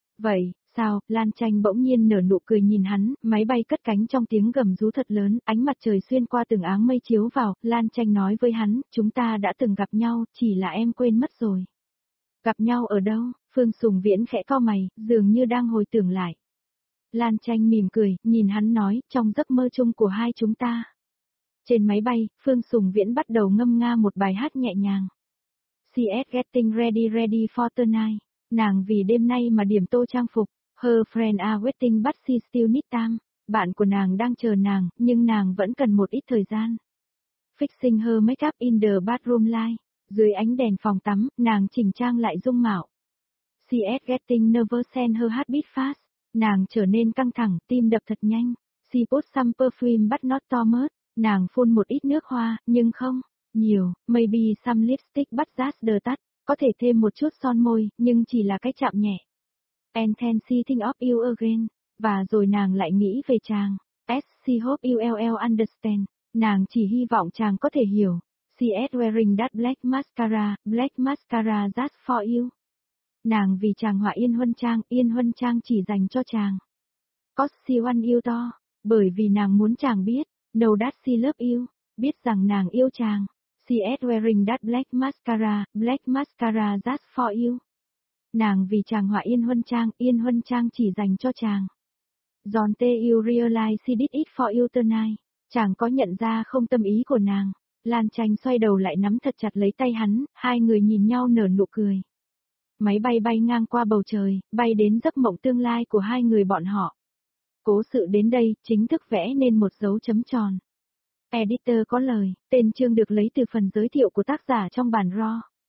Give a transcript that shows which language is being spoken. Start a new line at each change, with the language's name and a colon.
Vietnamese: Vậy, sao, Lan Tranh bỗng nhiên nở nụ cười nhìn hắn, máy bay cất cánh trong tiếng gầm rú thật lớn, ánh mặt trời xuyên qua từng áng mây chiếu vào, Lan Tranh nói với hắn, chúng ta đã từng gặp nhau, chỉ là em quên mất rồi. Gặp nhau ở đâu, Phương Sùng Viễn khẽ cau mày, dường như đang hồi tưởng lại. Lan Tranh mỉm cười, nhìn hắn nói, trong giấc mơ chung của hai chúng ta. Trên máy bay, Phương Sùng Viễn bắt đầu ngâm nga một bài hát nhẹ nhàng.
English: She's getting ready ready for tonight.
Vietnamese: Nàng vì đêm nay mà điểm tô trang phục.
English: Her friend are waiting but she still need time.
Vietnamese: Bạn của nàng đang chờ nàng, nhưng nàng vẫn cần một ít thời gian.
English: Fixing her makeup in the bathroom light.
Vietnamese: Dưới ánh đèn phòng tắm, nàng chỉnh trang lại dung mạo.
English: She's getting nervous and her heart beat fast.
Vietnamese: Nàng trở nên căng thẳng, tim đập thật nhanh.
English: She put some perfume but not too much.
Vietnamese: Nàng phun một ít nước hoa, nhưng không nhiều.
English: Maybe some lipstick but just the touch.
Vietnamese: Có thể thêm một chút son môi, nhưng chỉ là cái chạm nhẹ.
English: And then she thinks of you again.
Vietnamese: Và rồi nàng lại nghĩ về chàng.
English: As she hope you will understand.
Vietnamese: Nàng chỉ hy vọng chàng có thể hiểu.
English: She's wearing that black mascara just for you.
Vietnamese: Nàng vì chàng họa yên huân trang chỉ dành cho chàng.
English: Cause she want you to,
Vietnamese: bởi vì nàng muốn chàng biết,
English: know that she love you,
Vietnamese: biết rằng nàng yêu chàng.
English: She's wearing that black mascara just for you.
Vietnamese: Nàng vì chàng họa yên huân trang chỉ dành cho chàng.
English: Don't you realize she did it for you tonight?
Vietnamese: Chàng có nhận ra không tâm ý của nàng? Lan Tranh xoay đầu lại nắm thật chặt lấy tay hắn, hai người nhìn nhau nở nụ cười. Máy bay bay ngang qua bầu trời, bay đến giấc mộng tương lai của hai người bọn họ. Cố sự đến đây, chính thức vẽ nên một dấu chấm tròn. Editor có lời, tên chương được lấy từ phần giới thiệu của tác giả trong bản raw.